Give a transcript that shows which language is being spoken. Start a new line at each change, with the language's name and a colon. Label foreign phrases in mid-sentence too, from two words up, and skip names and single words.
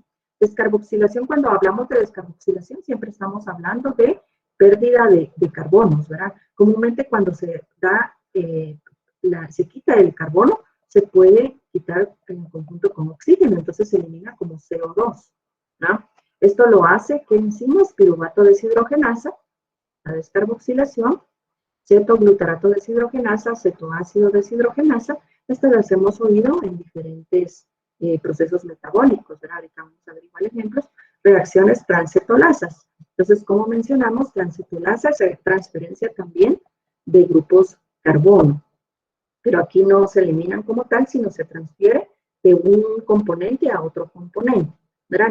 Spanish: Descarboxilación, cuando hablamos de descarboxilación, siempre estamos hablando de pérdida de carbonos, ¿verdad? Comúnmente cuando se da, se quita el carbono, se puede quitar en conjunto con oxígeno, entonces se elimina como CO2, ¿no? Esto lo hace, ¿qué enzimas? Piruvato deshidrogenasa, la descarboxilación, cetoglutarato deshidrogenasa, cetoácido deshidrogenasa. Estas las hemos oído en diferentes procesos metabólicos, ¿verdad? Ahorita vamos a ver igual ejemplos. Reacciones transcetolasas. Entonces, como mencionamos, transcetolasas es transferencia también de grupos carbono. Pero aquí no se eliminan como tal, sino se transfiere de un componente a otro componente, ¿verdad?